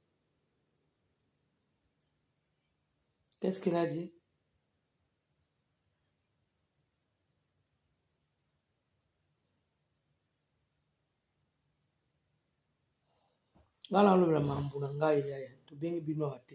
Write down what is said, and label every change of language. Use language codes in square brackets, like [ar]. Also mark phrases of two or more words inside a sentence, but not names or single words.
[fr] Qu'est-ce qu'elle a dit? [ln] Ngala lo la mambu na ngai ya to bengi bino ate.